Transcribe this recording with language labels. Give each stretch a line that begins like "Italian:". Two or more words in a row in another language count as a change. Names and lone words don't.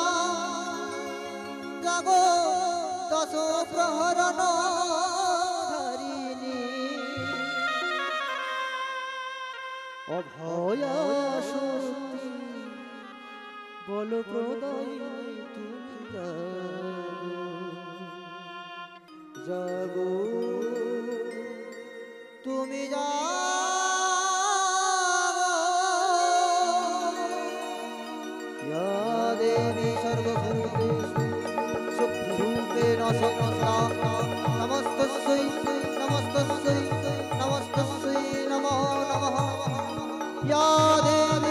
Bangla: জাগো দশ প্রহরণ ধারিণী অভয়া শক্তি বল প্রদায়িনী তুমি জাগো তুমি জাগো
Sanskrit: या देवी सर्वभूतेषु शक्तिरूपेण संस्थिता नमस्तस्यै नमस्तस्यै नमस्तस्यै नमो नमः या देवी